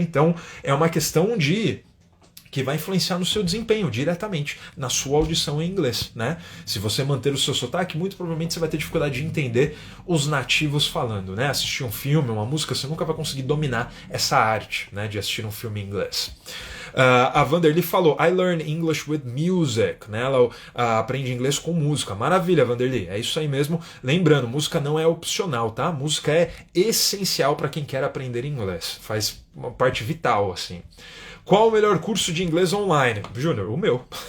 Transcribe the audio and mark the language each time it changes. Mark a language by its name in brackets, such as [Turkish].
[Portuguese] Então é uma questão que vai influenciar no seu desempenho diretamente, na sua audição em inglês, né? Se você manter o seu sotaque, muito provavelmente você vai ter dificuldade de entender os nativos falando, né? Assistir um filme, uma música, você nunca vai conseguir dominar essa arte, né, de assistir um filme em inglês. A Vanderly falou, [English] I learn English with music, [Portuguese] né? Ela aprende inglês com música. Maravilha, Vanderly, é isso aí mesmo. Lembrando, música não é opcional, tá? Música é essencial para quem quer aprender inglês. Faz uma parte vital, assim. Qual o melhor curso de inglês online? Júnior, o meu.